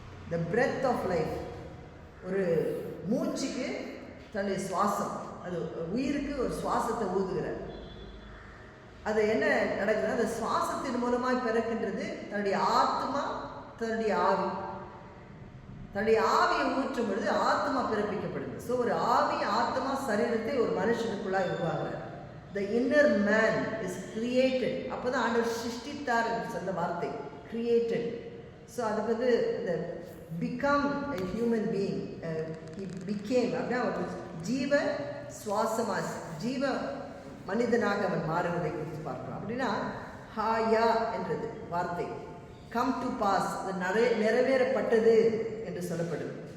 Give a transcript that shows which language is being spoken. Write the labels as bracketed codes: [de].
[en] the breath of life, [ta] ஒரு மூச்சுக்கு தன்னுடைய சுவாசம், அது உயிருக்கு ஒரு சுவாசத்தை ஊதுகிறார். அது என்ன நடக்குதுன்னா, அந்த சுவாசத்தின் மூலமாக பிறக்கின்றது தன்னுடைய ஆத்மா, தன்னுடைய ஆவி. தன்னுடைய ஆவியை ஊற்றும் பொழுது ஆத்மா பிறப்பிக்கப்படுது. ஸோ ஒரு ஆவி, ஆத்மா, சரீரத்தை ஒரு மனுஷனுக்குள்ளாக உருவாகிறார். [en] The inner man is created. [ta] அப்போ தான் ஆண்டவர் சிருஷ்டித்தார் என்று சொன்ன வார்த்தை, created. ஸோ அதுக்கு இந்த [en] become a human being, he became, [ta] அப்படின்னா ஒரு ஜீவ சுவாசமாக, ஜீவ மனிதனாக அவன் மாறுவதை குறித்து பார்க்கலாம். அப்படின்னா ஹாயா என்றது வார்த்தை, [en] come to pass, [ta] அது நிறைவேறப்பட்டது என்று சொல்லப்படுது.